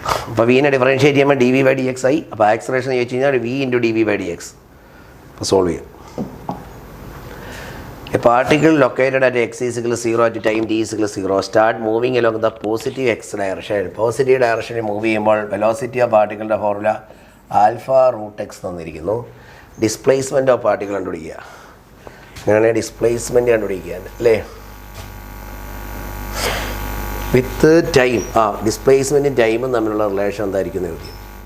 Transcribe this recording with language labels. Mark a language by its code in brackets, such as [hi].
[ml] അപ്പോൾ വീനെ ഡിഫറൻഷ്യേറ്റ് ചെയ്യുമ്പോൾ dv/dx ആയി. അപ്പോൾ ആക്സലറേഷൻ ചോദിച്ചു കഴിഞ്ഞാൽ v × dv/dx. അപ്പോൾ സോൾവ് ചെയ്യാം. [en] A particle located at x is equal to 0 at time t is equal to 0 start moving along the positive x direction. [ml] Positive ഡയറക്ഷനിൽ move ചെയ്യുമ്പോൾ വെലോസിറ്റി ഓഫ് പാർട്ടിക്കിളിൻ്റെ ഫോർമുല α√x തന്നിരിക്കുന്നു. Displacement of particle കണ്ടുപിടിക്കുക. അങ്ങനെയാണെങ്കിൽ displacement കണ്ടുപിടിക്കുക അല്ലേ? With time. ഡിസ്പ്ലേസ്മെൻറ്റും ടൈമും തമ്മിലുള്ള relation എന്തായിരിക്കും ചോദ്യം.